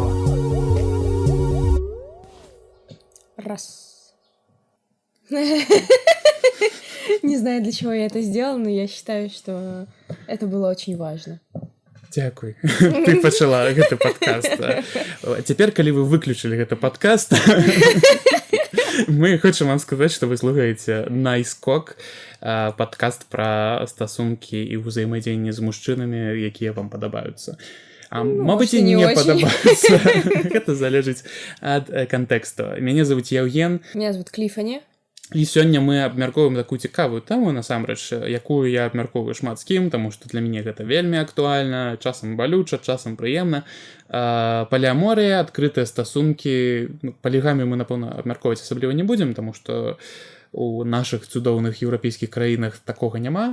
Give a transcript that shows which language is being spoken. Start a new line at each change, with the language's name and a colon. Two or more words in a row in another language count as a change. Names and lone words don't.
Russian: Раз. Не знаю, для чего я это сделала, но я считаю, что это было очень важно.
Belarusian: Дзякуй. Ты пачала гэты падкаст. Цяпер, калі вы выключылі гэты падкаст, мы хочам вам сказаць, што вы слухаеце Nice Cock, падкаст пра стасункі і ўзаемадзеянне з мужчынамі, якія вам падабаюцца. Мабыць, і не падабаюцца. Гэта залежыць ад кантэксту. Мяне зовут Яўген.
Russian: Меня зовут Клифани.
Belarusian: І сёння мы абмяркоўваем такую цікавую тэму, насамрэч, якую я абмяркоўваю шмат з кім, таму што для мяне гэта вельмі актуальна, часам балюча, часам прыемна. Паліаморыя, адкрытыя стасункі, палігамію мы, напэўна, абмяркоўваць асабліва не будзем, таму што у нашых цудоўных еўрапейскіх краінах такога няма.